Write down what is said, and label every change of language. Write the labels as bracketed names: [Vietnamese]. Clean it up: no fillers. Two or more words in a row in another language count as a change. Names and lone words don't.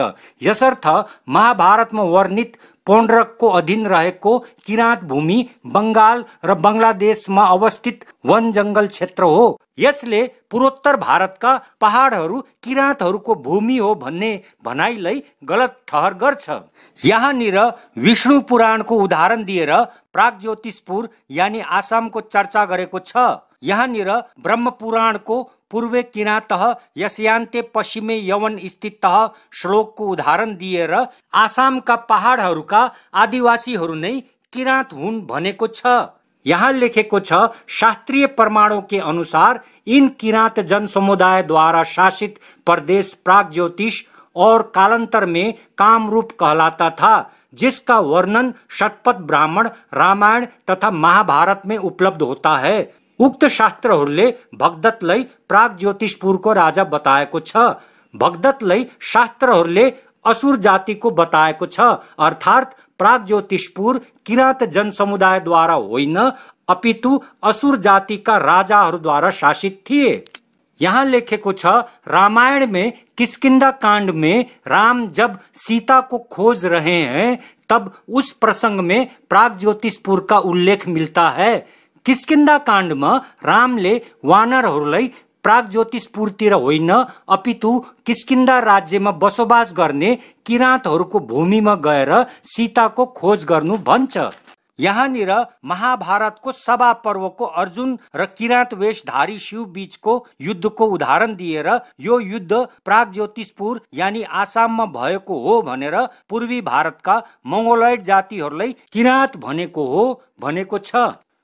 [Nepali] यसर्थ महाभारतमा वर्णित पोण्ड्रकको अधीन रहेको किरात भूमि बंगाल र बंगलादेशमा अवस्थित वन जंगल क्षेत्र हो। यसले पूर्वोत्तर भारतका पहाडहरू किरातहरूको भूमि हो भन्ने भनाइलाई गलत ठहर गर्छ। यहाँनिर विष्णु पुराणको उदाहरण दिएर प्रागज्योतिषपुर यानी आसामको चर्चा गरेको छ। यहाँनिर ब्रह्म पुराणको [Sanskrit] पूर्वे किरातः यस्यान्ते पश्चिमे यवन स्थितः [Nepali] श्लोकको उदाहरण दिएर आसामका पहाडहरूका आदिवासीहरू नै किरात हुन् भनेको छ। यहाँ लेखेको छ, [Hindi] शास्त्रीय प्रमाणों के अनुसार इन किरात जन समुदाय द्वारा शासित प्रदेश प्रागज्योतिष और कालांतर में कामरूप कहलाता था, जिसका वर्णन शतपथ ब्राह्मण, रामायण तथा महाभारत में उपलब्ध होता है। [Nepali] उक्त शास्त्रहरूले भगदत्तलाई प्रागज्योतिषपुरको राजा बताएको छ। भगदत्तलाई शास्त्रहरूले असुर जातिको बताएको छ, अर्थात् प्रागज्योतिषपुर किरात जनसमुदायद्वारा होइन, अपितु असुर जातिका राजाहरूद्वारा शासित थिए। यहाँ लेखेको छ, [Hindi] रामायण में किष्किंधा कांड में राम जब सीता को खोज रहे हैं तब उस प्रसंग में प्रागज्योतिषपुर का उल्लेख मिलता है। [Nepali] किष्किंधा काण्डमा रामले वानरहरूलाई प्रागज्योतिषपुरतिर होइन, अपितु किष्किंधा राज्यमा बसोबास गर्ने किरातहरूको भूमिमा गएर सीताको खोज गर्नु भन्छ। यहाँनिर महाभारतको सभा पर्वको अर्जुन र किरात वेशधारी शिव बीचको युद्धको उदाहरण दिएर यो युद्ध प्रागज्योतिषपुर यानी आसाममा भएको हो भनेर पूर्वी भारतका मंगोलॉइड जातिहरूलाई किरात भनेको हो भनेको छ।